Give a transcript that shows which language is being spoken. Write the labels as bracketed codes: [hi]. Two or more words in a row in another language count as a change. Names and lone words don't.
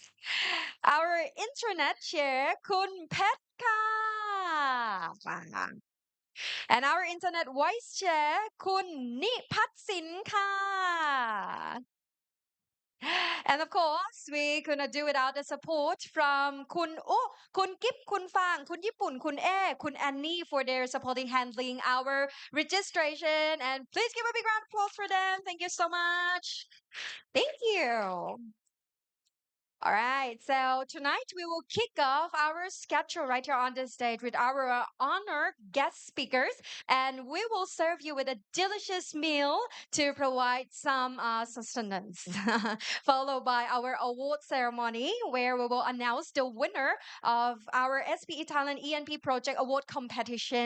[en] Our internet chair, Kun Petka. And our internet vice chair, Kun Nipatsin Ka. And of course, we couldn't do without the support from Kun Kip, Kun Fang, Kun Yipun, Kun E, Kun Annie for their supporting handling our registration. And please give a big round of applause for them. Thank you so much. Thank you. All right, so tonight we will kick off our schedule right here on the stage with our honored guest speakers, and we will serve you with a delicious meal to provide some sustenance, followed by our award ceremony where we will announce the winner of our SPE Thailand ENP Project Award competition.